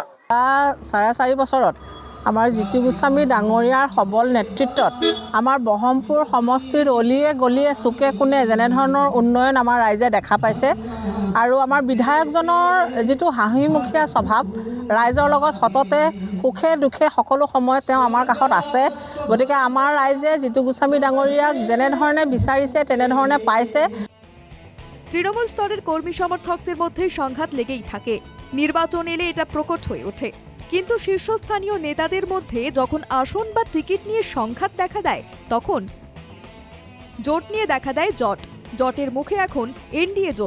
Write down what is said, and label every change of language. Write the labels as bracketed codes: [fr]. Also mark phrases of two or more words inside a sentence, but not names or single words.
[as] 4.5 বছৰত আমাৰ জিতু গোস্বামী ডাঙৰীয়াৰ সবল নেতৃত্বত আমাৰ বহৰমপুৰ সমষ্টিৰ অলিয়ে গলিয়ে চুকে কোণে যেনেধৰণৰ উন্নয়ন আমাৰ ৰাইজে দেখা পাইছে, আৰু আমাৰ বিধায়কজনৰ যিটো হাঁহিমুখীয়া স্বভাৱ, ৰাইজৰ লগত সততে সুখে দুখে সকলো সময়ত তেওঁ আমাৰ কাষত আছে। গতিকে আমাৰ ৰাইজে জিতু গোস্বামী ডাঙৰীয়াক যেনেধৰণে বিচাৰিছে তেনেধৰণে পাইছে। [bn] তৃণমূল স্তরের কর্মী সমর্থকদের মধ্যে সংঘাত লেগেই থাকে। নির্বাচন এলে এটা প্রকট হয়ে ওঠে, কিন্তু শীর্ষস্থানীয় নেতাদের মধ্যে যখন আসন বা টিকিট নিয়ে সংঘাত দেখা দেয়, তখন জোট নিয়ে দেখা দেয় জটের মুখে এখন এনডিএ জোট।